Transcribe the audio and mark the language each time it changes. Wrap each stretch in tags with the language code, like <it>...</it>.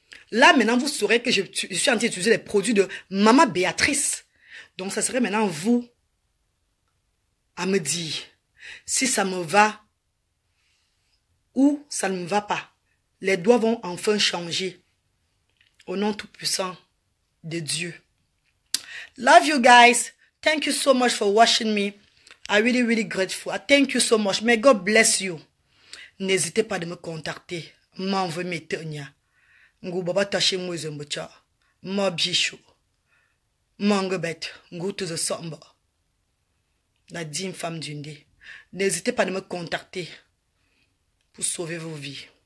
<fr>Là, maintenant, vous saurez que je suis en train d'utiliser les produits de Maman Béatrice. Donc, ça serait maintenant vous à me dire si ça me va ou ça ne me va pas. Les doigts vont enfin changer. Au nom tout-puissant de Dieu.</fr> <en>Love you guys. Thank you so much for watching me. I'm really, really grateful. Thank you so much. May God bless you.</en> <fr>N'hésitez pas de me contacter. M'envoyer mes tenia. Ngou baba taché mouze mbocha. Ma bichou. Mangebet. Ngou to the samba. La digne femme d'une dé. N'hésitez pas de me contacter. Pour sauver vos vies.</fr>